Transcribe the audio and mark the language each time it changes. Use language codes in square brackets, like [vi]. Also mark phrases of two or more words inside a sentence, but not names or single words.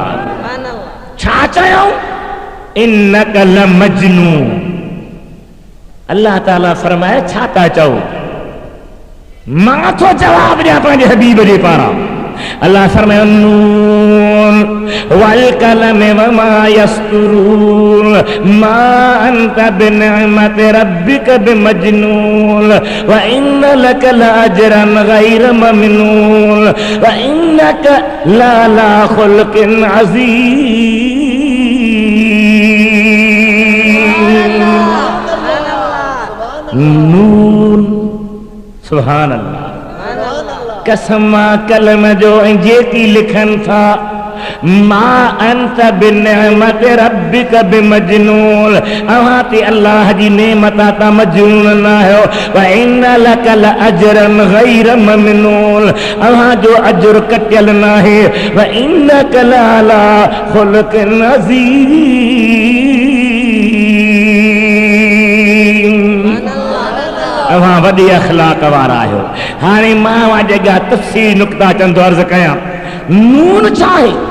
[sd] छा चयो [ar] إنك لمجنون. [sd] अल्लाह ताला फरमाए छा था चओ मां थो जवाब ॾियां पंहिंजे हबीब जे पारां। अल्लाह फरमाए [ar] ن والقلم وما يسطرون ما أنت بنعمة ربك بمجنون وإن لك لأجرا غير ممنون وإنك لعلى خلق عظيم. ن سبحان الله. [sd] कसम कलम जो जेकी लिखन था [ar] ما أنت بنعمة ربك بمجنون. [sd] अव्हां ते अल्लाह जी नेमत ता मजनून न आहियो। [ar] وإن لك لأجرا غير ممنون. [sd] अव्हां जो अजर कटियल न आहे। [ar] وإنك لعلى خلق عظيم. [sd] अव्हां वॾे अखलाक वारा आहियो। हाणे मां जॻह तफ़सील नुक्ता चंदो अर्ज़ कयां नून छा आहे।